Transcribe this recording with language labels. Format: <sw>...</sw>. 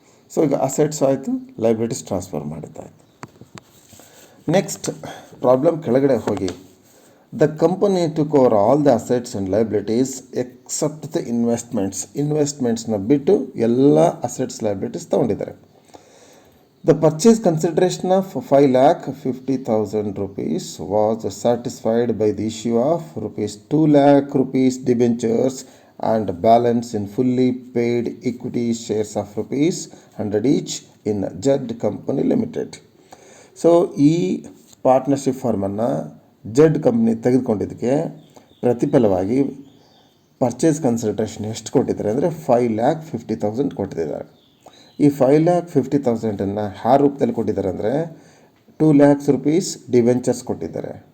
<kn>So ಈಗ assets ಆಯಿತು, liabilities transfer ಮಾಡಿದ್ದಾಯಿತು. Next problem ಕೆಳಗಡೆ ಹೋಗಿ,</kn> <en>the company to cover all the assets and liabilities except the ಇನ್ವೆಸ್ಟ್ಮೆಂಟ್ಸ್ನ</en> <kn>ಬಿಟ್ಟು ಎಲ್ಲ assets liabilities ತೊಗೊಂಡಿದ್ದಾರೆ.</kn> <en>The purchase consideration of 5,50,000 rupees was satisfied by the issue of ₹2 lakh debentures and balance in fully paid equity shares of ₹100 each in Jed Company Limited.</en> <kn>So ಈ partnership ಫಾರ್ಮನ್ನು Z company ತೆಗೆದುಕೊಂಡಿದ್ದಕ್ಕೆ ಪ್ರತಿಫಲವಾಗಿ purchase consideration ಎಷ್ಟು ಕೊಟ್ಟಿದ್ದಾರೆ ಅಂದರೆ 5,50,000 ಕೊಟ್ಟಿದ್ದಾರೆ. ಈ 5,50,000 ಯಾವ ರೂಪದಲ್ಲಿ ಕೊಟ್ಟಿದ್ದಾರೆ ಅಂದರೆ 2 lakhs ಡಿವೆಂಚರ್ಸ್ ಕೊಟ್ಟಿದ್ದಾರೆ.</kn>